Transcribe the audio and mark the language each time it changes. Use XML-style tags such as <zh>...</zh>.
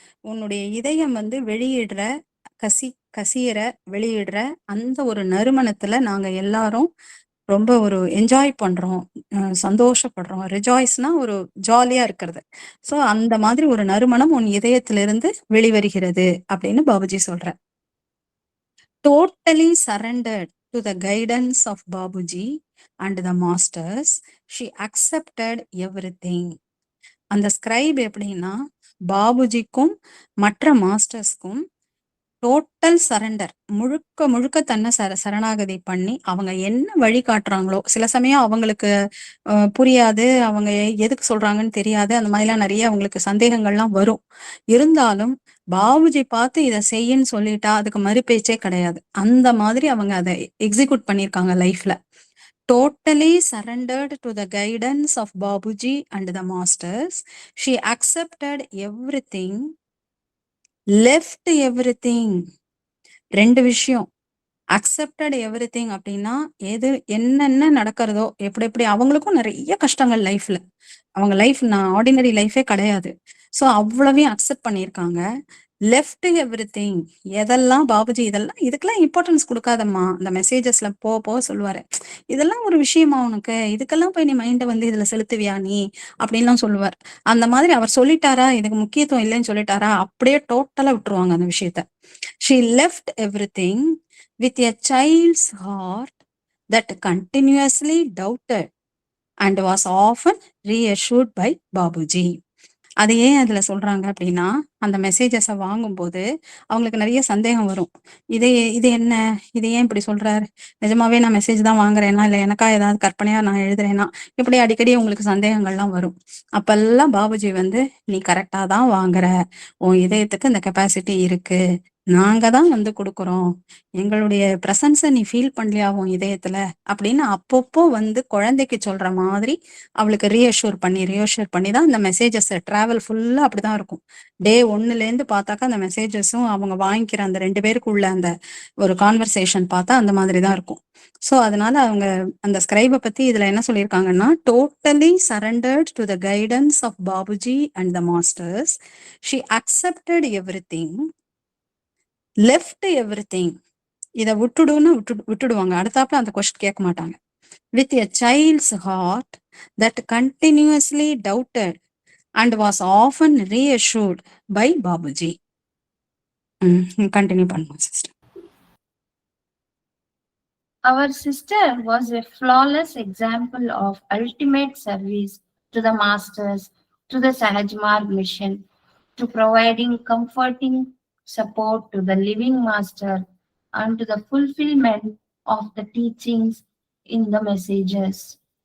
<ta>உன்னுடைய இதயம் வந்து வெளியிடுற கசியற வெளியிடுற அந்த ஒரு நறுமணத்துல நாங்க எல்லாரும் ரொம்ப ஒரு என்ஜாய் பண்றோம், சந்தோஷப்படுறோம். ரிஜாய்ஸ்னா ஒரு ஜாலியா இருக்கிறது. சோ அந்த மாதிரி ஒரு நறுமணம் உன் இதயத்திலிருந்து வெளிவருகிறது அப்படின்னு பாபுஜி சொல்ற.</ta> <en>Totally surrendered to the guidance of Babuji and the masters, she accepted everything.</en> <ta>அந்த ஸ்கிரைப் எப்படின்னா, பாபுஜிக்கும் மற்ற மாஸ்டர்ஸ்க்கும் டோட்டல் சரண்டர், முழுக்க முழுக்க தன்னை சரணாகதி பண்ணி அவங்க என்ன வழி காட்டுறாங்களோ, சில சமயம் அவங்களுக்கு புரியாது, அவங்க எதுக்கு சொல்றாங்கன்னு தெரியாது, அந்த மாதிரிலாம் நிறைய அவங்களுக்கு சந்தேகங்கள்லாம் வரும். இருந்தாலும் பாபுஜி பார்த்து இதை செய்யன்னு சொல்லிட்டா அதுக்கு மறுபேச்சே கிடையாது. அந்த மாதிரி அவங்க அதை எக்ஸிக்யூட் பண்ணியிருக்காங்க லைஃப்ல.</ta> <en>Totally surrendered to the guidance of Babuji and the masters, she accepted everything, left everything.</en> <ta>ரெண்டு விஷயம். அக்செப்டட் எவ்ரிதிங் அப்படின்னா, என்னென்ன நடக்கிறதோ, எப்படி அவங்களுக்கும் நிறைய கஷ்டங்கள் லைஃப்ல, அவங்க லைஃப் ஆர்டினரி லைஃபே கிடையாது. சோ அவ்வளவையும் அக்செப்ட் பண்ணியிருக்காங்க. லெஃப்ட் எவ்ரிதிங், எதெல்லாம் பாபுஜி இதுக்கெல்லாம் இம்பார்ட்டன்ஸ் கொடுக்காதம்மா, இந்த மெசேஜஸ்ல போக சொல்லுவாரு, இதெல்லாம் ஒரு விஷயமா உனக்கு, இதுக்கெல்லாம் போய் நீ மைண்ட வந்து இதுல செலுத்துவியா நீ அப்படின்லாம் சொல்லுவார். அந்த மாதிரி அவர் சொல்லிட்டாரா, இதுக்கு முக்கியத்துவம் இல்லைன்னு சொல்லிட்டாரா, அப்படியே டோட்டலா விட்டுருவாங்க அந்த விஷயத்த.</ta> <en>She left everything with a child's heart that continuously doubted and was often reassured by Babuji.</en> <ta>அது ஏன் அதுல சொல்றாங்க அப்படின்னா, அந்த மெசேஜஸ வாங்கும்போது அவங்களுக்கு நிறைய சந்தேகம் வரும். இது இது என்ன? இது ஏன் இப்படி சொல்றாரு? நிஜமாவே நான் மெசேஜ் தான் வாங்குறேனா? இல்ல எனக்கா ஏதாவது கற்பனையா நான் எழுதுறேனா? இப்படி அடிக்கடி உங்களுக்கு சந்தேகங்கள்லாம் வரும். அப்பல்லாம் பாபுஜி வந்து, "நீ கரெக்ட்டா தான் வாங்குற. உன் இதயத்துக்கு இந்த கெப்பாசிட்டி இருக்கு. நாங்க தான் வந்து குடுக்குறோம். எங்களுடைய பிரசன்ஸ நீ ஃபீல் பண்ணலையா உன் இதயத்துல?" அப்படின்னு அப்பப்போ வந்து குழந்தைக்கு சொல்ற மாதிரி அவளுக்கு ரீஅஷ்யூர் பண்ணி தான் இந்த மெசேஜஸ் டிராவல் ஃபுல்லா அப்படிதான் இருக்கும். டே 1லேருந்து பார்த்தாக்கா அந்த மெசேஜஸும் அவங்க வாங்கிக்கிற அந்த 2 பேருக்குள்ள அந்த ஒரு கான்வர்சேஷன் பார்த்தா அந்த மாதிரி தான் இருக்கும். ஸோ அதனால அவங்க அந்த ஸ்கிரைப பத்தி இதுல என்ன சொல்லியிருக்காங்கன்னா,</ta> <en>"Totally surrendered to the guidance of Babuji and the masters. She accepted everything, left everything."</en> <ta>இத விட்டுடுவாங்க. அடுத்தாப்புல அந்த கொஸ்டின் கேட்க மாட்டாங்க.</ta> <en>"With a child's heart that continuously doubted and was often reassured by Babuji."</en> <ta>Continue பண்ணுங்க sister.</ta> <en>Our sister was a flawless example of ultimate service to the masters, to the Sahajmarg mission, to providing comforting support to the living master, and to the fulfillment of the teachings in the messages.</en>